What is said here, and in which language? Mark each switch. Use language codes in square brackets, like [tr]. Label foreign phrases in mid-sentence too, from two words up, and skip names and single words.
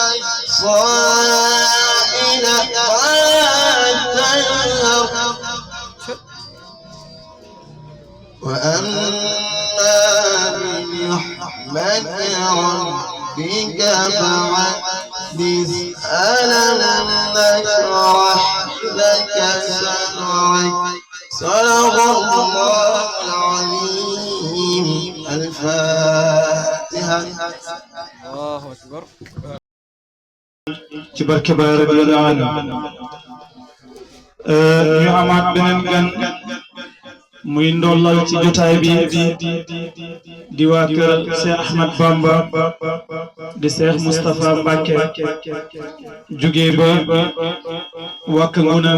[ar] الصائل فلا تنهر وأما بنعمة ربك فحدث ألم نشرح لك صدرك صدق الله العظيم الفاتحة. الله أكبر. [wo] ci barke Baay [ar] رب العالمين [wo] ñu amaat beneen gan muy ndollal ci jotaay bi di waa kër Cheikh Ahmad Bamba di Cheikh Moustapha Mbacké jóge ba Wack Ngouna